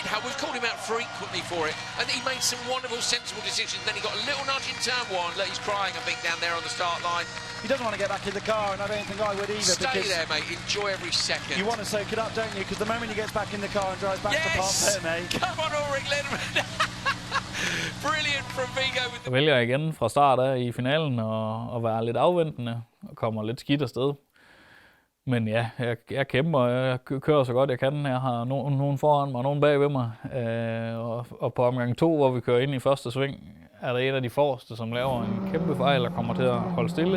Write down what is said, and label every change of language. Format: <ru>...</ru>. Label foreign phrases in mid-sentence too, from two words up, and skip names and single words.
<en>We've called him out frequently for it. And he made some wonderful, sensible decisions. Then he got a little nudge in turn 1. Look, he's crying, I think, down there on the start line. He doesn't want to get back in the car, and I don't think I would either. Stay there, mate. Enjoy every second. You want to soak it up, don't you? Because the moment he gets back in the car and drives back to Park Ferme. Come on, Ulrich Linnemann. Brilliant from Vigo.</en> <da>Jeg vælger igen fra start af i finalen og være lidt afventende og kommer lidt skidt afsted. Men ja, jeg kæmper, jeg kører så godt jeg kan. Jeg har nogen foran mig og nogen bag ved mig. Og på omgang 2, hvor vi kører ind i første sving, er der en af de forreste, som laver en kæmpe fejl og kommer til at holde stille.</da>